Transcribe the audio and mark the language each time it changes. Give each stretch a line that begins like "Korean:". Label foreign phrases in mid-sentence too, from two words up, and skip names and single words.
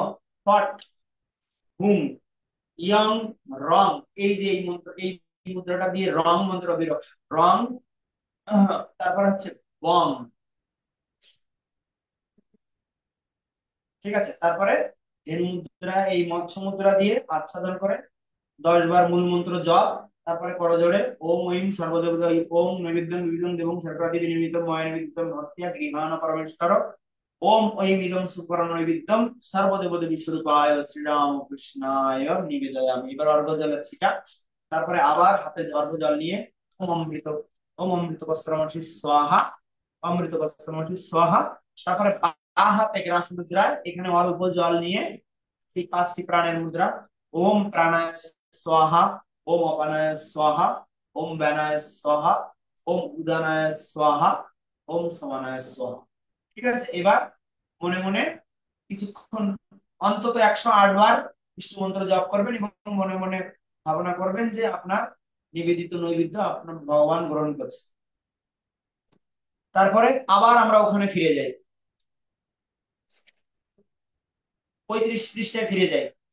Bangla: ফট, হুম, ইয়ং, রং, এই যে এই মন্ত্র, এই মুদ্রাটা দিয়ে রং মন্ত্র বিরোধ, রং, তারপর হচ্ছে বম। ঠিক আছে, তারপরে ধেনু মুদ্রা, এই মৎস্য মুদ্রা দিয়ে আচ্ছাদন করে 10 বার মূল মন্ত্র জপ। তারপরে করজোড়ে
Sanskrit: ॐ ऐं सर्वदेवता ॐ नैवेद्यं विविधं देवं शर्करादि विनिर्मितं मया निवेदितं भक्तिया गृहाण परमेश्वर। ॐ ऐं इदं सुकरण नैवेद्यं सर्वदेवदेवी स्वरूपाय श्रीरामकृष्णाय निवेदयामि।
Bangla: এবার অর্ঘ্য জলের ছিটা, তারপরে আবার হাতে অর্ঘ্য জল নিয়ে
Sanskrit: ॐ अमृत, ॐ अमृत वस्त्रमठि स्वाहा, अमृत वस्त्रमठि स्वाहा।
Bangla: তারপরে বা হাতে গ্রাস মুদ্রায় এখানে অল্প জল নিয়ে এই 5টি প্রাণের মুদ্রা।
Sanskrit: ॐ प्राणाय स्वाहा, ॐ अपानाय स्वाहा, ॐ व्यानाय स्वाहा, ॐ उदानाय स्वाहा, ॐ समानाय स्वाहा।
Bangla: ঠিক আছে, এবার মনে মনে কিছুক্ষণ অন্তত 108 বার বিষ্ণু মন্ত্র জপ করবেন এবং মনে মনে ভাবনা করবেন যে আপনার নিবেদিত নৈবেদ্য আপনার ভগবান গ্রহণ করছে। তারপরে আবার আমরা ওখানে ফিরে যাই, 35 পৃষ্ঠায় ফিরে যাই।